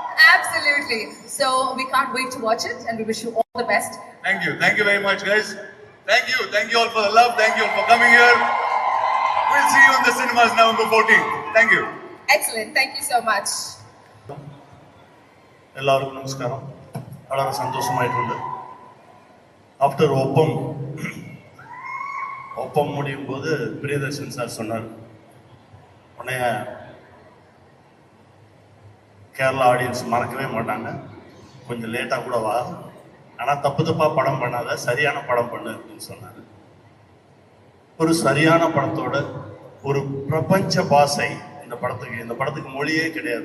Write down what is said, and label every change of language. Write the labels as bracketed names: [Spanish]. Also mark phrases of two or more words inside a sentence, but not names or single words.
[English] Absolutely. So we can't wait to watch it, and we wish you all the best. Thank you very much guys. Thank you all for the love. Thank you all for coming here. We'll see you in the cinemas November 14th. Thank you. Excellent. Thank you so much. [Malayalam] എല്ലാവർക്കും നമസ്കാരം. വളരെ സന്തോഷമായിട്ടുണ്ട്. [Tamil] ആഫ്റ്റർ ഒപ്പം முடியும் போது பிரியதர்ஷன் சார் சொன்னார், உன்னைய கேரளா ஆடியன்ஸ் மறக்கவே மாட்டாங்க, கொஞ்சம் லேட்டாக கூட வா, ஆனால் தப்பாக படம் பண்ணாத, சரியான படம் பண்ணு அப்படின்னு சொன்னார். ஒரு சரியான படத்தோட ஒரு பிரபஞ்ச பாசை இந்த படத்துக்கு மொழியே கிடையாது.